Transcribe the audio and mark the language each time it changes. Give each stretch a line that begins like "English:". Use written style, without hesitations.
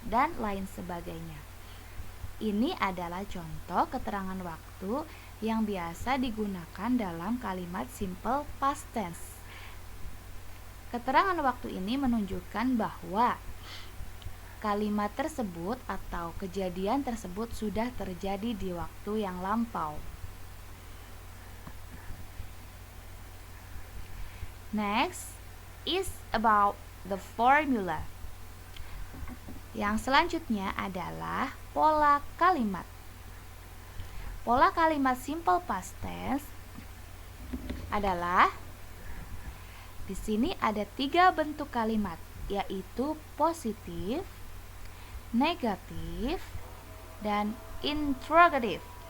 Indonesian: dan lain sebagainya. Ini adalah contoh keterangan waktu yang biasa digunakan dalam kalimat simple past tense. Keterangan waktu ini menunjukkan bahwa kalimat tersebut atau kejadian tersebut sudah terjadi di waktu yang lampau.
English: Next is about the formula.
Indonesian: Yang selanjutnya adalah pola kalimat. Pola kalimat simple past tense adalah di sini ada 3 bentuk kalimat, yaitu positif, negatif, dan interrogatif.